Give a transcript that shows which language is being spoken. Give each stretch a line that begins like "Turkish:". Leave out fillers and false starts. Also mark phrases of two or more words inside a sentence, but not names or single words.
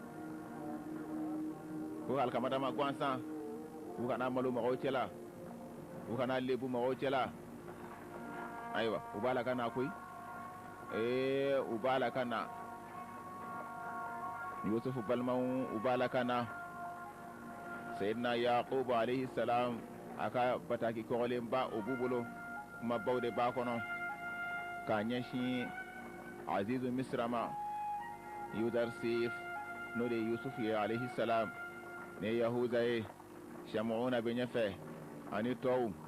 Bambara: ko alikama d'a ma gansan u kana malo mɔgɔw cɛla u kana lebu mɔgɔw cɛla ayiwa u b'a la ka na koyi u b'a la ka na Youssouf balimaw u b'a la ka na Sayyidina Yaqub
Arabic: عليه السلام
Bambara: a ka bataki kɔgɔlenba o b'u bolo kumabaw de b'a kɔnɔ k'a ɲɛsin Azizu Misra ma Yudarsif n'o de ye Youssouf ye
Arabic: عليه السلام
Bambara: ne Yahuza ye Shamuuna bɛ ɲɛfɛ ani tɔw